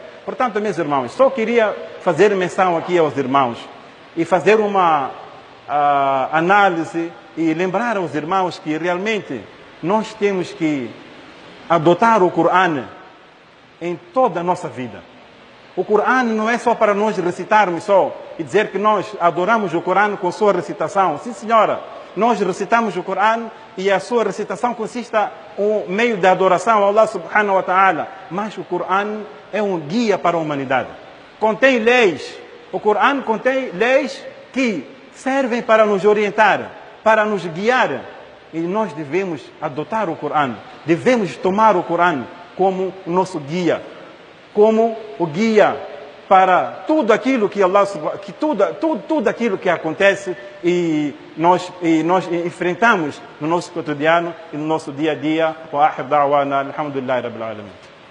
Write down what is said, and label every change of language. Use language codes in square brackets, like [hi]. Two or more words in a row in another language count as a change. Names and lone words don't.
[pt] Portanto, meus irmãos, só queria fazer menção aqui aos irmãos e fazer uma análise e lembrar aos irmãos que realmente nós temos que adotar o Coran em toda a nossa vida. O Coran não é só para nós recitarmos só e dizer que nós adoramos o Coran com sua recitação. Sim, senhora, nós recitamos o Coran e a sua recitação consiste um meio de adoração a Allah [ar] سبحانه وتعالى. [pt] Mas o Coran é um guia para a humanidade. Contém leis. O Coran contém leis que servem para nos orientar, para nos guiar. E nós devemos adotar o Coran. Devemos tomar o Coran como o nosso guia. Como o guia para tudo aquilo que Allah, tudo aquilo que acontece e nós enfrentamos no nosso cotidiano e no nosso dia a dia. [ar] وآخر دعوانا الحمد لله رب العالمين.